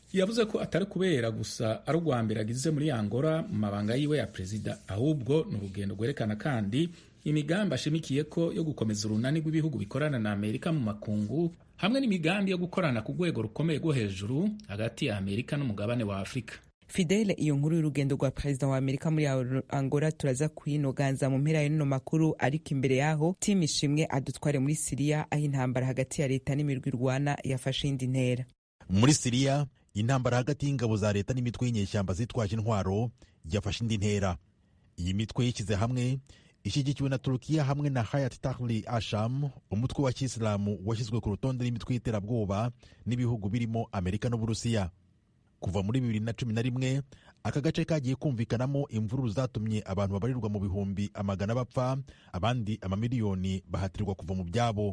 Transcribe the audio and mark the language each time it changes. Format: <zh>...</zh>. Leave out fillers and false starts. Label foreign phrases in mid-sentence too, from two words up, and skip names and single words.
<rn>Yavuze ko atari kubera gusa ari urwa mbere agize muri Angola mu mabanga yiwe ya perezida, ahubwo ni urugendo rwerekana kandi imigambi ashimikiye ko yo gukomeza urunani rw'ibihugu bikorana na Amerika mu makungu, hamwe n'imigambi yo gukorana ku rwego rukomeye rwo hejuru hagati ya Amerika n'umugabane wa Afrika. Fidele, iyo nkuru y'urugendo rwa perezida wa Amerika muri Angola turaza kuyinoganza mu mpera y'ino makuru, ariko imbere yaho Tim Ishimwe adutware muri Syria, aho intambara hagati ya leta n'imirwi irwana yafashe indi ntera.</rn> <rw>Muri Syria, intambara hagati y'ingabo za leta n'imitwe y'inyeshyamba zitwaje intwaro yafashe indi ntera. Iyi mitwe yishyize hamwe ishyigikiwe na Turukiya hamwe na Hayat Tahrir al-Sham, umutwe wa Kisilamu washyizwe ku rutonde rw'imitwe y'iterabwoba n'ibihugu birimo Amerika n'Uburusiya. Kuva muri 2011 aka gace kagiye kumvikanamo imvururu zatumye abantu babarirwa mu bihumbi amagana bapfa, abandi amamiliyoni bahatirwa kuva mu byabo.</rw>